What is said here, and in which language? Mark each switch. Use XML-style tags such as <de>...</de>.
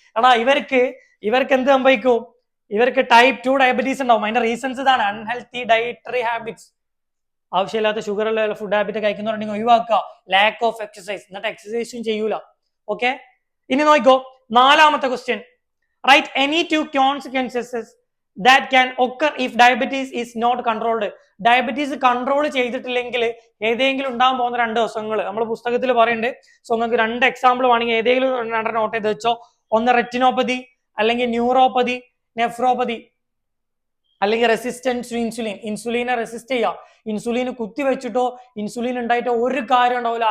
<ml>എടാ ഇവർക്ക് എന്ത് സംഭവിക്കും? ഇവർക്ക് ടൈപ്പ് 2 ഡയബറ്റീസ് ഉണ്ടാവും. അതിന്റെ റീസൺസ് ഇതാണ്: അൺഹെൽത്തി ഡയറ്ററി ഹാബിറ്റ്സ്, ആവശ്യമില്ലാത്ത ഷുഗറുള്ള ഫുഡ് ഹാബിറ്റ് കഴിക്കുന്നവരുണ്ടെങ്കിൽ ഒഴിവാക്കുക. ലാക്ക് ഓഫ് എക്സസൈസ്, എന്നിട്ട് എക്സസൈസും ചെയ്യൂല. ഓക്കെ, ഇനി നോക്കിക്കോ 4ാമത്തെ question.</ml> <en>Write any 2 consequences that can occur if diabetes is not controlled.</en> <ml>Diabetes control ചെയ്തിട്ടില്ലെങ്കിൽ ഏതെങ്കിലും ഉണ്ടാകാൻ പോകുന്ന 2 ദിവസങ്ങൾ നമ്മൾ പുസ്തകത്തിൽ പറയുന്നുണ്ട്. സോ നിങ്ങൾക്ക് 2 എക്സാമ്പിൾ വേണമെങ്കിൽ ഏതെങ്കിലും 2 നോട്ട് ചെയ്ത് വെച്ചോ. ഒന്ന് റെറ്റിനോപ്പതി, അല്ലെങ്കിൽ ന്യൂറോപ്പതി, നെഫ്രോപ്പതി, അല്ലെങ്കിൽ റെസിസ്റ്റൻസ് ടു ഇൻസുലിൻ. ഇൻസുലിനെ റെസിസ്റ്റ് ചെയ്യുക. ഇൻസുലിൻ കുത്തി വെച്ചിട്ടോ ഇൻസുലിൻ ഉണ്ടായിട്ടോ ഒരു കാര്യം ഉണ്ടാവില്ല.</ml>